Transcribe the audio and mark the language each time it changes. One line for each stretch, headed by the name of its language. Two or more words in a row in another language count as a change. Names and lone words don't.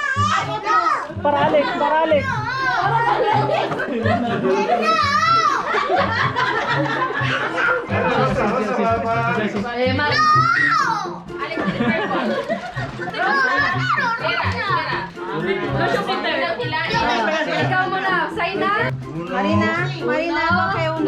Spanish: Para Alex. Eh, Mar.
Filipino: Ikaw muna. Sign na.
Spanish: Marina, Marina, okay, uno.